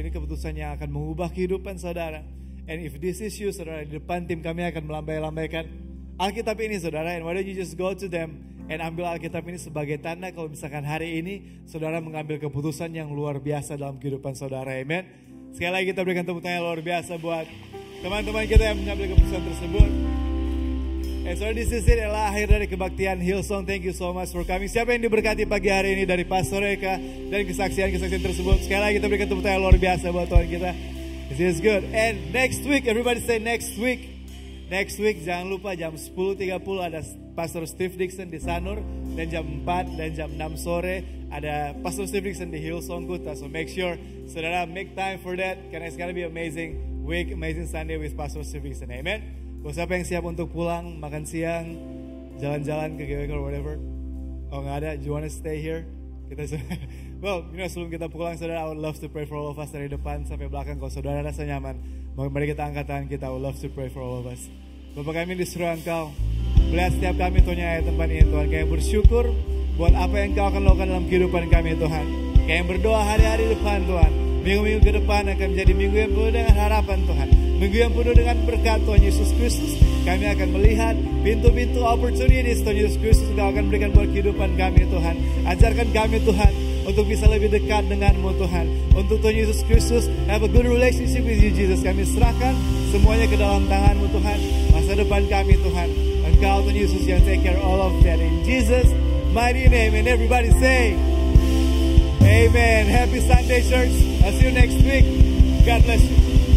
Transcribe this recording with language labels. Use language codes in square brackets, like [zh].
[id] Ini keputusan yang akan mengubah kehidupan saudara. [en] And if this is you, [id] saudara, di depan tim kami akan melambai-lambaikan Alkitab ini saudara. [en] And why don't you just go to them [id] and ambil Alkitab ini sebagai tanda kalau misalkan hari ini saudara mengambil keputusan yang luar biasa dalam kehidupan saudara. Amen. Sekali lagi kita berikan tepuk tangan yang luar biasa buat teman-teman kita yang mengambil keputusan tersebut. [en] And so this is it, [id] adalah akhir dari kebaktian Hillsong. [en] Thank you so much for coming. [id] Siapa yang diberkati pagi hari ini dari Pastor Eka dan kesaksian-kesaksian tersebut. Sekali lagi kita berikan tepuk tangan luar biasa buat Tuhan kita. [en] This is good. And next week, everybody say next week. Next week [id] jangan lupa jam 10.30 ada Pastor Steve Dixon di Sanur. Dan jam 4 dan jam 6 sore ada Pastor Steve Dixon di Hillsong Kuta. [en] So make sure saudara make time for that. Karena it's gonna be amazing week, amazing Sunday with Pastor Steve Dixon. Amen. [id] Buat siapa yang siap untuk pulang, makan siang, jalan-jalan ke GWK [en] or whatever. [id] Oh nggak ada, [en] you wanna stay here? [id] Kita [en] Well, [id] sebelum kita pulang saudara, [en] I would love to pray for all of us [id] dari depan sampai belakang. Kalau saudara rasa nyaman, mari kita angkat tangan kita. [en] I would love to pray for all of us. [id] Bapak kami di surga Engkau, melihat setiap kami Tuhan yang ada di tempat ini Tuhan. Kami bersyukur buat apa yang Engkau akan lakukan dalam kehidupan kami Tuhan. Kami berdoa hari-hari depan Tuhan. Minggu-minggu ke depan akan menjadi minggu yang penuh dengan harapan Tuhan. Minggu yang penuh dengan berkat Tuhan Yesus Kristus. Kami akan melihat pintu-pintu opportunities Tuhan Yesus Kristus Engkau akan berikan buat kehidupan kami Tuhan. Ajarkan kami Tuhan untuk bisa lebih dekat denganmu Tuhan. Untuk Tuhan Yesus Kristus [en] have a good relationship with you Jesus. [id] Kami serahkan semuanya ke dalam tanganmu Tuhan. Masa depan kami Tuhan. Engkau Tuhan Yesus yang [en] take care all of that. In Jesus mighty name, and everybody say Amen. Happy Sunday church. I'll see you next week. God bless you.